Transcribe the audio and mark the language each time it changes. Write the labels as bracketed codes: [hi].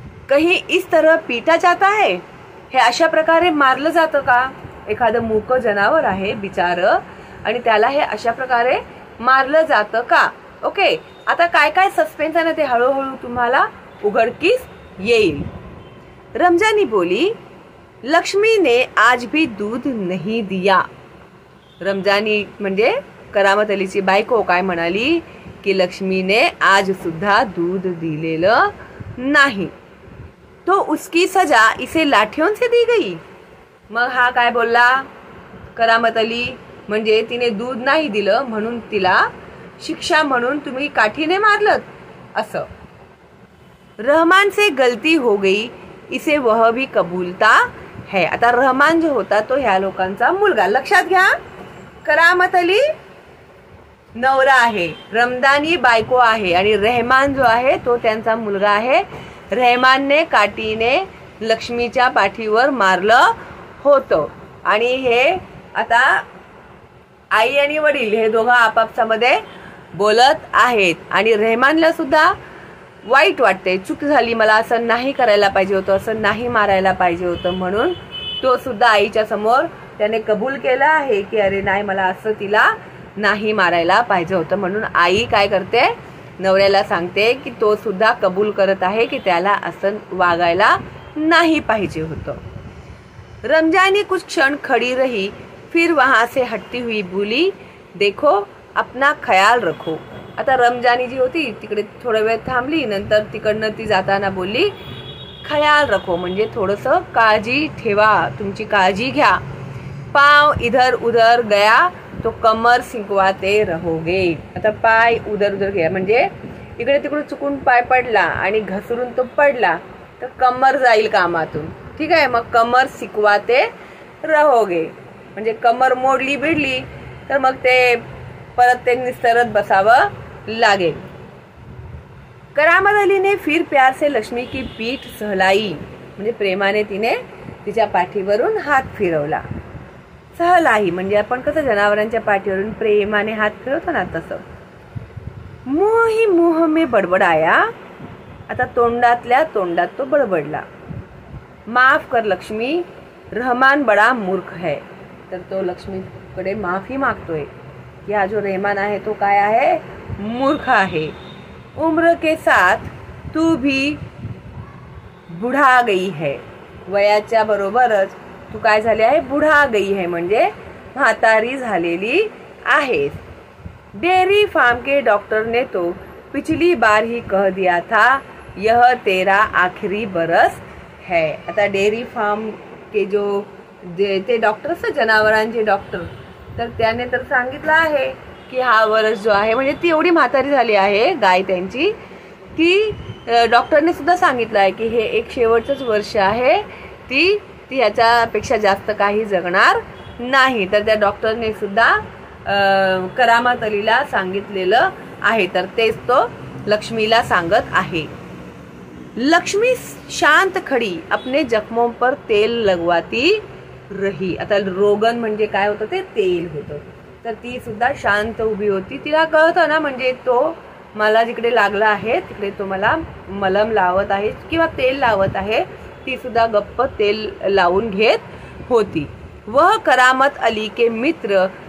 [hi] कहीं इस तरह पीटा जाता है, [mr] हे अशा प्रकारे मारलं जातं का. एखादं मूक जनावर आहे बिचार आणि त्याला हे अशा प्रकारे मारलं जातं का. ओके. आता काय काय सस्पेन्स आहे ना ते हळूहळू तुम्हाला उघडकीस येईल. [hi] रमजानी बोली, लक्ष्मी ने आज भी दूध नहीं दिया. [mr] रमजानी म्हणजे करामत अलीची बायको काय म्हणाली की लक्ष्मीने आज सुद्धा दूध दिलेलं नाही. [hi] तो उसकी सजा इसे लाठियों से दी गई. [mr] मग हा काय बोलला करामत अली, म्हणजे तिने दूध नाही दिलं म्हणून तिला शिक्षा म्हणून तुम्ही काठीने मारलत असं. [hi] रहमान से गलती हो गई इसे वह भी कबूलता है. [mr] आता रहमान जो होता तो ह्या लोकांचा मुलगा. लक्षात घ्या, करामत अली नवरा आहे, रमदानी बायको आहे आणि रहमान जो आहे तो त्यांचा मुलगा आहे. रहमानने काठीने लक्ष्मीच्या पाठीवर मारलं होतं आणि हे आता आई आणि वडील हे दोघं आपापसामध्ये बोलत आहेत आणि रहमानला सुद्धा वाईट वाटते, चूक झाली, मला असं नाही करायला पाहिजे होतं, असं नाही मारायला पाहिजे होतं. म्हणून तो सुद्धा आईच्या समोर त्याने कबूल केलं आहे की अरे नाही, मला असं तिला नाही मारायला पाहिजे होतं. म्हणून आई काय करते, नवऱ्याला सांगते की तो सुद्धा कबूल करत आहे की त्याला असं वागायला नाही पाहिजे होतं. [hi] रमजानी कुछ क्षण खड़ी रही, फिर वहां से हटती हुई बोली, देखो अपना ख्याल रखो. [mr] आता रमजानी जी होती तिकडे थोडा वेळ थांबली, नंतर तिकडनं ती जाताना बोलली, ख्याल रखो म्हणजे थोडंसं काळजी ठेवा, तुमची काळजी घ्या. [hi] पाव इधर उधर गया तो कमर सिंकवाते रहोगे. [mr] आता पाय उधर उधर गया म्हणजे इकडे तिकडे चुकून पाय पडला आणि घसरून तो पडला तर कमर जाईल कामातून. ठीक आहे. मग कमर सिकवाते रहोगे म्हणजे कमर मोडली बिडली तर मग ते परत ते निस्तरत बसावं लागेल. [hi] करामत अली ने फिर प्यार से लक्ष्मी की पीठ सहलाई [mr] म्हणजे प्रेमाने तिने तिच्या पाठीवरून हात फिरवला. सहलाई म्हणजे आपण कसं जनावरांच्या पाठीवरून प्रेमाने हात फिरवतो ना तसं. [hi] मुंह ही मुंह में बडबडाया. [mr] आता तोंडातल्या तोंडात तो बडबडला. [hi] माफ कर लक्ष्मी, रहमान बडा मूर्ख है. [mr] तर तो लक्ष्मीकडे माफी मागतोय की हा जो रहमान आहे तो काय आहे, मूर्ख आहे. [hi] उम्र के साथ तू भी बुढा गई है. [mr] वयाच्या बरोबरच तू काय झाली आहे, [hi] बुढा गई है [mr] म्हणजे म्हातारी झालेली आहेस. [hi] डेयरी फार्म के डॉक्टर ने तो पिछली बार ही कह दिया था यह तेरा आखिरी बरस है. [mr] आता डेयरी फार्म के जो ते डॉक्टर असतात जनावरांचे डॉक्टर, तर त्याने तर सांगितलं आहे की हा वर्ष जो आहे म्हणजे ती एवढी म्हातारी झाली आहे गाय त्यांची, ती डॉक्टरने सुद्धा सांगितलं आहे की हे एक शेवटचंच वर्ष आहे, ती ह्याच्यापेक्षा जास्त काही जगणार नाही. तर त्या डॉक्टरने सुद्धा करामत अलीला सांगितलेलं आहे. तर तेच तो लक्ष्मीला सांगत आहे. [hi] लक्ष्मी शांत खडी अपने जखमों पर तेल लगवाती रही. [mr] आता रोगन म्हणजे काय होतं, ते तेल होतं. तर ती सुद्धा शांत उभी होती. तिला कळतं ना, म्हणजे तो मला जिकडे लागला आहे तिकडे तो मला मलम लावत आहे किंवा तेल लावत आहे. ती सुद्धा गप्प तेल लावून घेत होती. [hi] वह करामत अली के मित्र